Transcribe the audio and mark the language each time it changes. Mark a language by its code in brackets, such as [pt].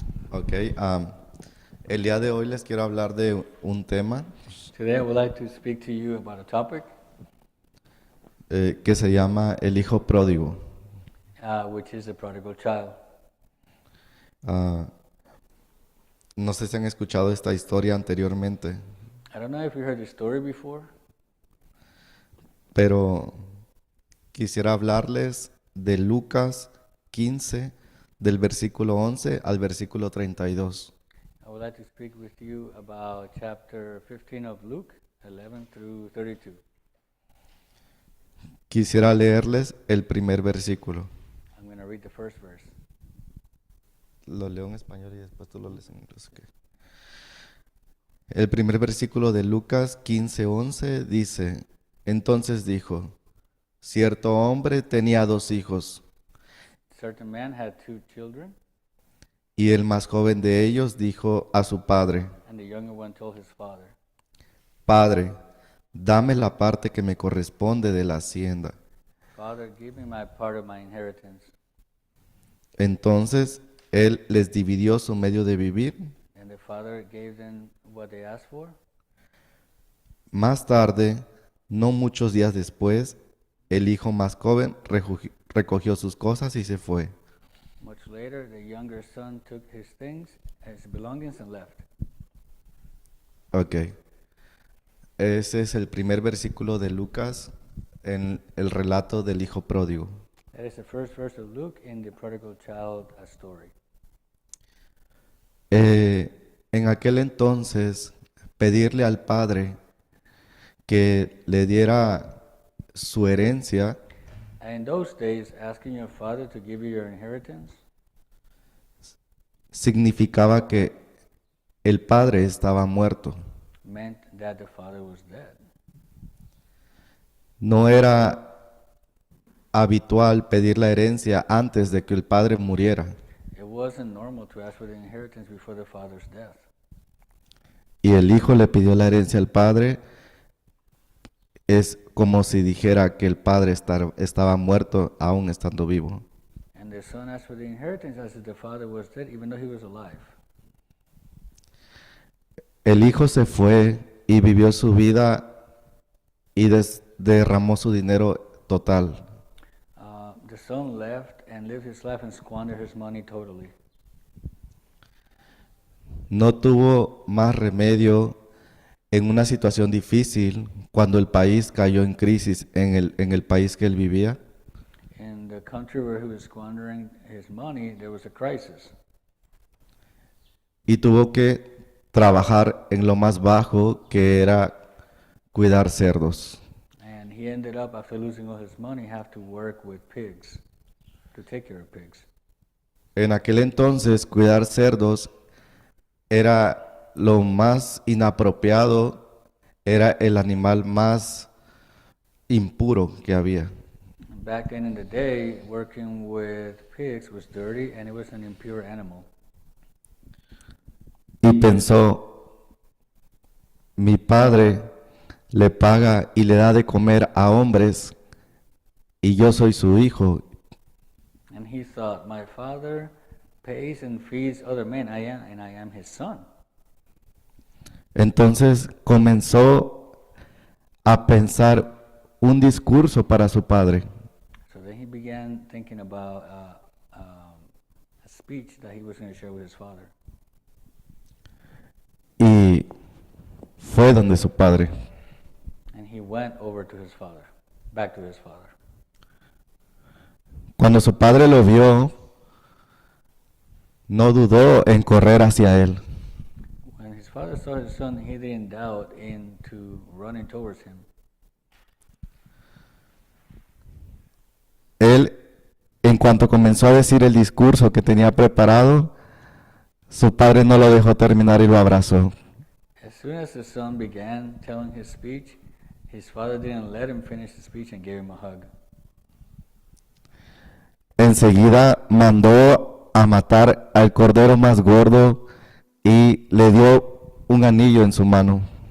[es] Ok, el día de hoy les quiero hablar de un tema [en] Today I would like to speak to you about a topic [es] que se llama el hijo pródigo. [en] which is the prodigal child. [es] No sé si han escuchado esta historia anteriormente, [en] I don't know if you heard the story before, [es] pero quisiera hablarles de Lucas 15, del versículo 11 al versículo 32. [en] I would like to speak with you about chapter 15 of Luke, 11 through 32. [es] Quisiera leerles el primer versículo. [en] I'm going to read the first verse. [es] Lo leo en español y después tú lo lees en inglés. Okay. El primer versículo de Lucas 15:11 dice: Entonces dijo, cierto hombre tenía 2 hijos, [en] Certain man had 2 children, [es] y el más joven de ellos dijo a su padre, [en] and the younger one told his father, [es] Padre, dame la parte que me corresponde de la hacienda. [en] Father, give me my part of my inheritance. [es] Entonces él les dividió su medio de vivir. [en] And the father gave them what they asked for. [es] Más tarde, no muchos días después, el hijo más joven recogió sus cosas y se fue. [en] Much later, the younger son took his things, his belongings, and left. Ok. [es] Ese es el primer versículo de Lucas en el relato del hijo pródigo. [en] That is the first verse of Luke in the prodigal child story. [es] En aquel entonces, pedirle al padre que le diera su herencia [en] And in those days, asking your father to give you your inheritance [es] significaba que el padre estaba muerto. [en] meant that the father was dead. [es] No era habitual pedir la herencia antes de que el padre muriera. [en] It wasn't normal to ask for the inheritance before the father's death. [es] Y el hijo le pidió la herencia al padre. Es como si dijera que el padre estaba muerto aún estando vivo. [en] And the son asked for the inheritance as if the father was dead, even though he was alive. [es] El hijo se fue y vivió su vida y derramó su dinero total. [en] The son left and lived his life and squandered his money totally. [es] No tuvo más remedio en una situación difícil cuando el país cayó en crisis en el país que él vivía. [en] In the country where he was squandering his money, there was a crisis. [es] Y tuvo que trabajar en lo más bajo, que era cuidar cerdos. [en] And he ended up, after losing all his money, have to work with pigs, to take care of pigs. [es] En aquel entonces, cuidar cerdos era lo más inapropiado, era el animal más impuro que había. [en] Back then in the day, working with pigs was dirty and it was an impure animal. [es] Y pensó, mi padre le paga y le da de comer a hombres y yo soy su hijo. [en] And he thought, my father pays and feeds other men, I am his son. [es] Entonces comenzó a pensar un discurso para su padre. [en] So then he began thinking about a speech that he was going to share with his father. [es] Y fue donde su padre. [en] And he went over to his father, back to his father. [es] Cuando su padre lo vio, no dudó en correr hacia él. [en] When his father saw his son, he didn't doubt into running towards him. [es] Él, en cuanto comenzó a decir el discurso que tenía preparado, su padre no lo dejó terminar y lo abrazó. [en] As soon as the son began telling his speech, his father didn't let him finish the speech and gave him a hug. [es] Enseguida mandó a matar al cordero más gordo y le dio un anillo en su mano.